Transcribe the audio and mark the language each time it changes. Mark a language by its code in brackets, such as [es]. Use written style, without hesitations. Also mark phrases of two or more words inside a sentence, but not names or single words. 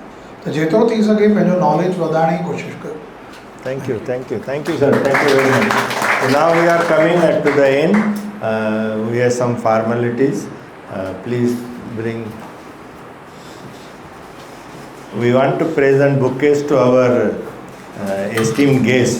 [sd] त जेतिरो थी सघे पंहिंजो नॉलेज वधाइण जी कोशिशि कयो। [en] Thank you sir, thank you very much. So now we are coming to the end. We have some formalities. Please bring. We want to present bouquets to our esteemed guests.